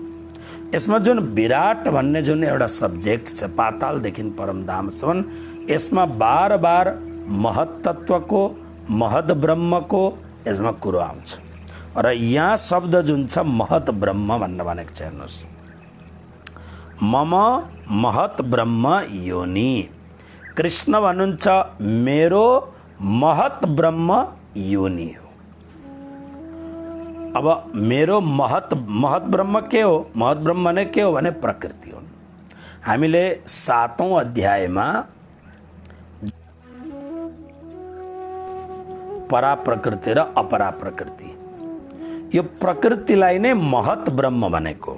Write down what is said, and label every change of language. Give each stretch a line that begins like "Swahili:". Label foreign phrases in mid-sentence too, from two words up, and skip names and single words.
Nepali: यसमा जुन विराट भन्ने जुन एउटा सब्जेक्ट छ पातालदेखि परमधामसम्म, यसमा बार बार महत्त्वको महत ब्रह्मको यसमा कुरो आउँछ र यहाँ शब्द जुन छ महत ब्रह्म भन्न भनेको छ। हेर्नुहोस्,
Sanskrit: मम महत ब्रह्म योनि,
Nepali: कृष्ण भन्नुहुन्छ मेरो महत ब्रह्म योनि हो। अब मेरो महत ब्रह्म के हो? महत ब्रह्म भने के हो भने प्रकृति हो। हामीले 7औं अध्यायमा परा प्रकृति र अपरा प्रकृति, यो प्रकृतिलाई नै महत ब्रह्म भनेको।